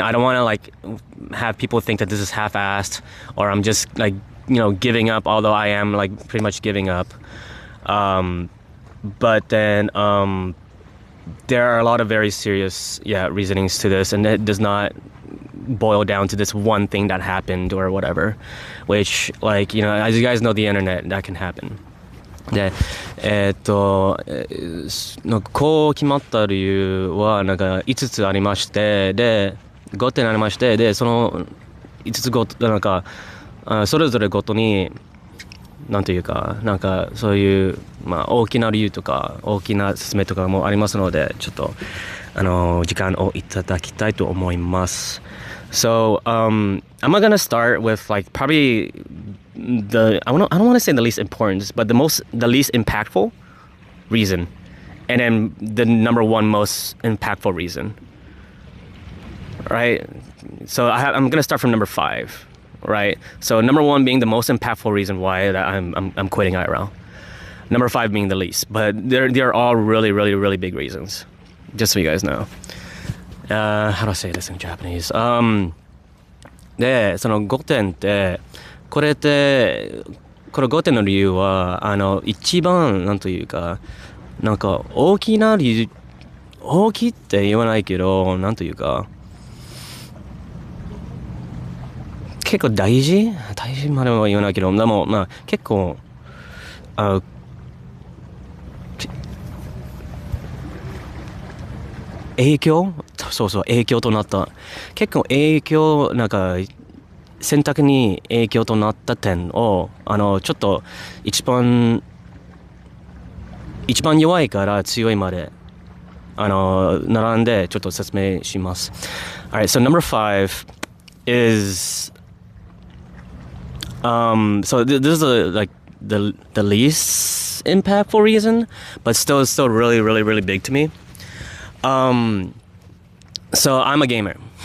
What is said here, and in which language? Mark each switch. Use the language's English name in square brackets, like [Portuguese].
[English] I don't want to like have people think that this is half-assed or I'm just like giving up, although I am like pretty much giving up. But then there are a lot of very serious reasonings to this, and it does not boil down to this one thing that happened or whatever, which like as you guys know, the internet, that can happen. [Japanese] で、こう決まった理由はなんか5つありまして、で5点ありまして、でその5つごとなんかそれぞれごとになんというかなんかそういう大きな理由とか大きな説明とかもありますので、ちょっと時間をいただきたいと思います。 [English] So I'm gonna start with like probably I don't want to say the least important, but the least impactful reason, and then the number one most impactful reason. Right? So I'm gonna start from number 5. Right? So number 1 being the most impactful reason why that I'm quitting IRL. Number 5 being the least, but they're all really really really big reasons. Just so you guys know. How do I say this in Japanese? [Japanese] でその5点ってこの5点の理由は一番なんというかなんか大きな理由、大きいって言わないけどなんというか結構大事までは言わないけど、でも結構影響となった結構なんか選択に影響となった点をちょっと一番弱いから強いまで並んでちょっと説明します。 [English] Alright, so number 5 is so this is like the least impactful reason, but still it's still really, really, really big to me. So I'm a gamer.